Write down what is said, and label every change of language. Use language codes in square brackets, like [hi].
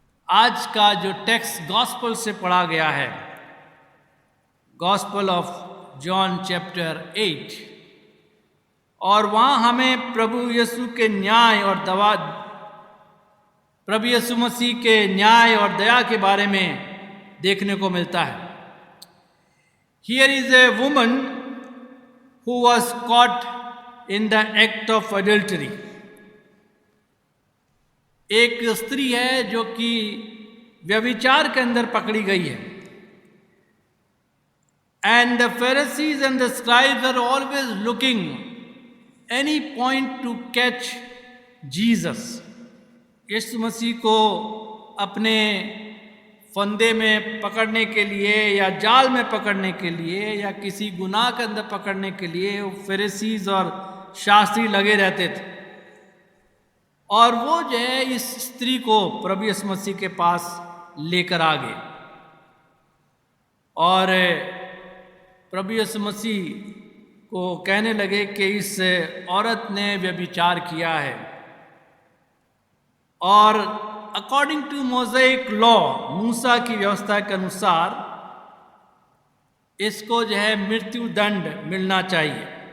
[hi] आज का जो टेक्स्ट गॉस्पल से पढ़ा गया है, [en] gospel of John chapter 8, [hi] और वहाँ हमें प्रभु यीशु के न्याय और प्रभु यीशु मसीह के न्याय और दया के बारे में देखने को मिलता है। [en] Here is a woman who was caught in the act of adultery. [hi] एक स्त्री है जो कि व्यभिचार के अंदर पकड़ी गई है। [en] And the Pharisees and the scribes are always looking any point to catch Jesus. [hi] यीशु मसीह को अपने फंदे में पकड़ने के लिए या जाल में पकड़ने के लिए या किसी गुनाह के अंदर पकड़ने के लिए वो फरीसीज और शास्त्री लगे रहते थे। और वो जो है इस स्त्री को प्रभु यीशु मसीह के पास लेकर आ गए और प्रभु यीशु मसीह को कहने लगे कि इस औरत ने व्यभिचार किया है और [en] according to Mosaic law, [hi] मूसा की व्यवस्था के अनुसार इसको जो है मृत्यु दंड मिलना चाहिए।